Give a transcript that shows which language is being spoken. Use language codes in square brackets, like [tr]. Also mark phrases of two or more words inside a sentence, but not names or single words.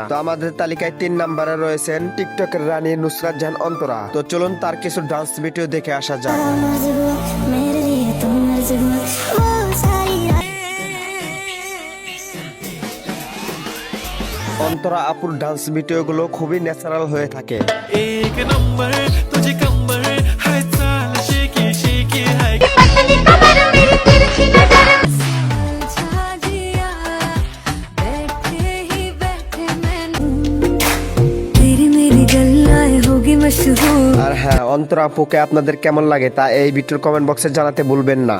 [bn] তো আমাদের তালিকায় 3 নম্বরে রয়েছেন টিকটকের রানী নুসরাত জাহান অন্তরা। তো চলুন তার কিছু [en] dance video [bn] দেখে আসা যাক। অন্তরা আপুর [en] dance video [bn] গুলো খুবই ন্যাচারাল হয়ে থাকে। [mr] एक नंबर तुझी कंबर हाय चाल शेकी शेकी हाय. [bn] আর হ্যাঁ, অন্তরা আপুকে আপনাদের কেমন লাগে তা এই ভিডিওর [en] comment box-e [bn] জানাতে ভুলবেন না।